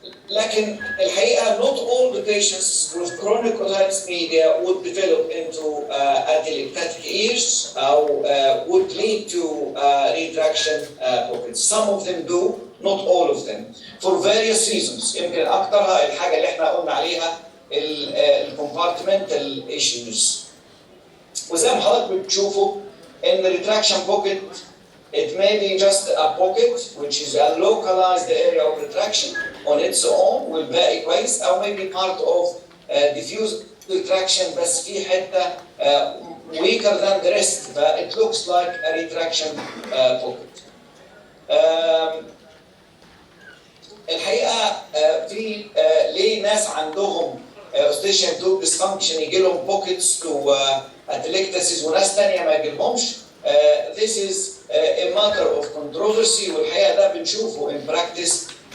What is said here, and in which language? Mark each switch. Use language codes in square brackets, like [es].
[ar] لكن الحقيقة [en] not all the patients with chronic otitis media would develop into atelectatic ears or would lead to retraction pockets. Some of them do, not all of them, for various reasons. [ar] يمكن أكثرها الحاجة اللي احنا قلنا عليها الكومبارتمنتال issues. وزي ما حضرتك بتشوفوا إن [en] retraction pocket it may be just a pocket which is a localized area of retraction on its own [ar] والباقي كويس أو [en] maybe part of diffuse retraction [ar] بس في حتة [en] weaker than the rest ف it looks like a retraction pocket. [ar] الحقيقة في ليه ناس عندهم eustachian tube dysfunction يجي لهم [en] pockets to atelectasis [ar] وناس تانية ما يجيلهمش. [en] This is a matter of controversy [ar] والحقيقة ده بنشوفه [en] in practice.